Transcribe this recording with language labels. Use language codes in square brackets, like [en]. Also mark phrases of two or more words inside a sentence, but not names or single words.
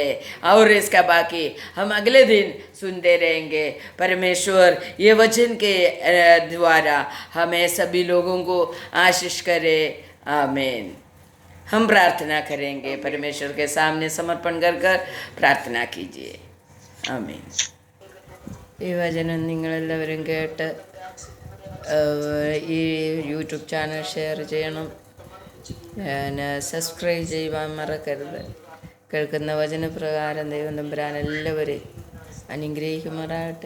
[hi] और इसका बाकी हम अगले दिन सुनते रहेंगे. परमेश्वर ये वचन के द्वारा हमें सभी लोगों को आशीष करे. आमीन. हम प्रार्थना करेंगे. परमेश्वर के सामने समर्पण कर प्रार्थना कीजिए. आमीन. [ml] ഈ വചനം നിങ്ങളെല്ലാവരും കേട്ട് ഈ യൂട്യൂബ് ചാനൽ ഷെയർ ചെയ്യണം, സബ്സ്ക്രൈബ് ചെയ്യുവാൻ മറക്കരുത്. കേൾക്കുന്ന വചനപ്രകാരം ദൈവം തമ്പുരാൻ എല്ലാവരെയും അനുഗ്രഹിക്കുമാറാകട്ടെ.